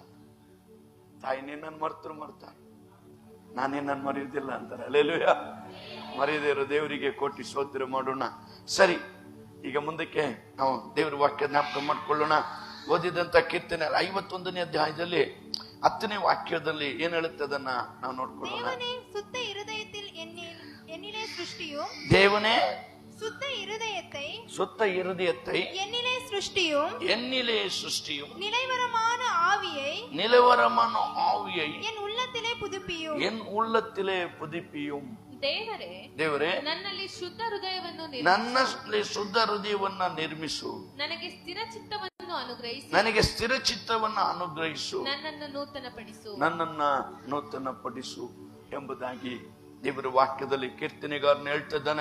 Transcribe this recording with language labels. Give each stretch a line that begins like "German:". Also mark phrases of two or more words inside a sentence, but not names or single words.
Kannada: ತಾಯಿ ನಿನ್ನನ್ನು ಮರ್ತಾರೆ, ನಾನು ನಿನ್ನನ್ನು ಮರೆಯುವುದಿಲ್ಲ ಅಂತಾರೆ. ಹಲ್ಲೆಲೂಯಾ. ಮರೆಯದೇ ಇರೋ ದೇವರಿಗೆ ಕೋಟಿ ಸ್ತೋತ್ರ ಮಾಡೋಣ. ಸರಿ, ಈಗ ಮುಂದಕ್ಕೆ ನಾವು ದೇವರ ವಾಕ್ಯ ಜ್ಞಾಪಕ ಮಾಡ್ಕೊಳ್ಳೋಣ. ಓದಿದಂತ ಕೀರ್ತನೆ 51ನೇ ಅಧ್ಯಾಯದಲ್ಲಿ 10ನೇ ವಾಕ್ಯದಲ್ಲಿ ಏನ್ ಹೇಳುತ್ತೆ ಅದನ್ನ ನಾವು ನೋಡ್ಕೊಳ್ಳೋಣ.
Tamil: தேவனே சுத்த இருதயத்தில் என்னிலே சிருஷ்டியும்
Kannada: ದೇವನೇ
Tamil: சுத்த இருதயத்தை சுத்த இருதயத்தை என்னிலே சிருஷ்டியும் என்னிலே சிருஷ்டியும் நிலைவரமான ஆவியை என் உள்ளத்திலே புதுப்பியும்
Kannada: ದೇವರೇ ನನ್ನಲ್ಲಿ ಶುದ್ಧ ಹೃದಯವನ್ನ ನಿರ್ಮಿಸು, ನನಗೆ ಸ್ಥಿರ ಚಿತ್ತವನ್ನು ಅನುಗ್ರಹಿಸು, ನನ್ನನ್ನ ನೂತನಪಡಿಸು ಎಂಬುದಾಗಿ ದೇವರ ವಾಕ್ಯದಲ್ಲಿ ಕೀರ್ತನೆಗಾರನು ಹೇಳ್ತಿದ್ದಾನೆ.